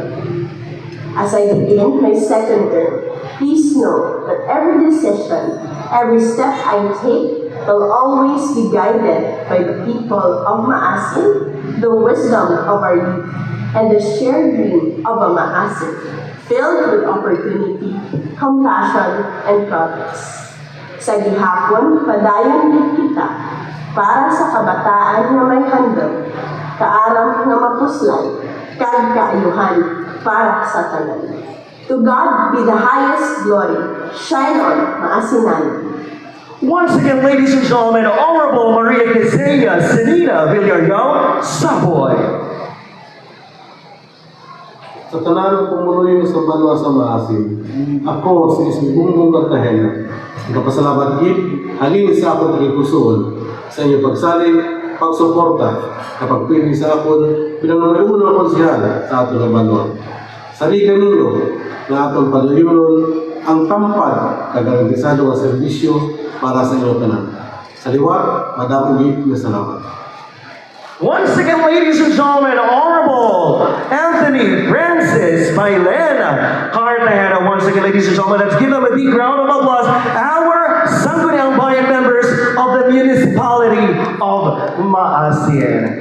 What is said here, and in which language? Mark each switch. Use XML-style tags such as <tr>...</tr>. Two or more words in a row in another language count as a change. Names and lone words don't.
<en>As I begin my second term, please know that every decision, every step I take will always be guided by the people of Maasin, the wisdom of our youth, and the shared dream of a Maasin, filled with opportunity, compassion, and progress.</en> <hil>Sa gihapon, padayon din kita para sa kabataan na may handog, kaaram na mapuslay, kag kaayuhan para sa tanan.</hil> <en>To God be the highest glory. Shine on, Maasinan. Once again, ladies and gentlemen, Honorable Maria Quezenia Senina Villarreal Saboy.</en> <hil>Sa tanan ng pumuloy sa banwa sa Maasin, ako si Ismibungbong Cartagena. Nagpasalamat gid halin sa akong tagipusoon sa inyong pagsalig, pagsuporta, kapag pili sa akon bilang numero 1 na konsehal sa aton ng banwa. Saligan ninyo na atong padayunon ang tampad kagarantisado nga serbisyo para sa inyong tanan. Sa liwat, madamong gid na salamat.</hil> <en>Once again, ladies and gentlemen, Honorable Anthony Francis Mailena Cartagena. Once again, ladies and gentlemen, let's give them a big round of applause. Our Sangguniang Bayan members of the municipality of Maasin.</en>